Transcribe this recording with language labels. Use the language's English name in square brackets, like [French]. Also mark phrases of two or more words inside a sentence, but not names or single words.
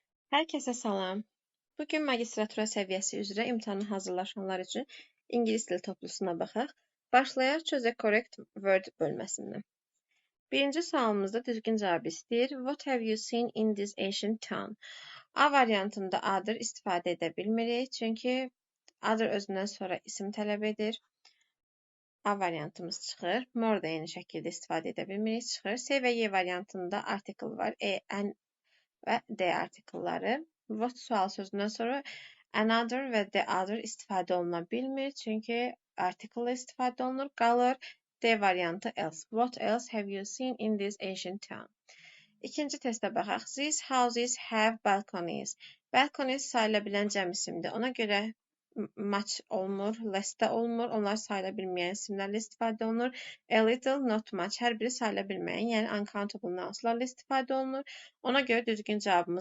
[Azerbaijani] Herkese salam. Bugün magistratura səviyyəsi üzrə imtahana hazırlaşanlar üçün ingilis dili toplusuna baxaq. Başlayaq [English] choose a correct word [Azerbaijani] bölməsindən. Birinci sualımızda düzgün cavabı istəyir. [English] What have you seen in this ancient town? [Azerbaijani] A variantında other istifadə edə bilmirik, çünki other özündən sonra isim tələb edir. A variantımız çıxır. More da eyni şəkildə istifadə edə bilmirik, çıxır. C və Y variantında article var. An və D artikelləri. What sual sözündən sonra another və [English] the other [Azerbaijani] istifadə oluna bilmir, çünki article istifadə olunur, qalır D variantı else. [English] What else have you seen in this ancient town? [Azerbaijani] İkinci testə baxaq. [English] These houses have balconies. [Azerbaijani] Balconies sayıla bilən cəm isimdir. Ona görə much olmur, less də olmur. Onlar sayıla bilməyən isimlərlə istifadə olunur. [English] A little, not much. [Azerbaijani] Hər biri sayıla bilməyən, yəni [English] uncountable nounslarla [Azerbaijani] istifadə olunur. Ona görə düzgün cavabımız